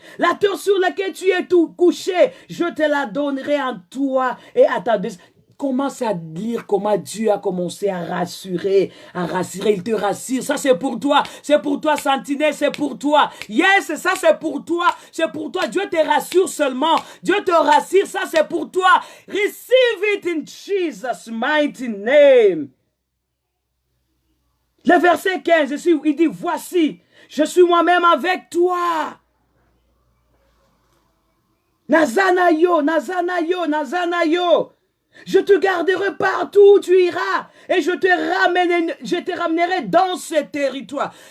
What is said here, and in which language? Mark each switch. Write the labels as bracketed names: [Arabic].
[French] La terre sur laquelle tu es tout couché, je te la donnerai en toi et à ta descendance. Commence à lire comment Dieu a commencé à rassurer, il te rassure. Ça, c'est pour toi, sentinelle, c'est pour toi. Yes, ça, c'est pour toi, Dieu te rassure seulement. Dieu te rassure, ça, c'est pour toi. [English] Receive it in Jesus' mighty name. [French] Le verset 15, il dit, voici, je suis moi-même avec toi. Nazanayo, Nazanayo, Nazanayo. Je te garderai partout où tu iras et je te ramènerai dans ce territoire.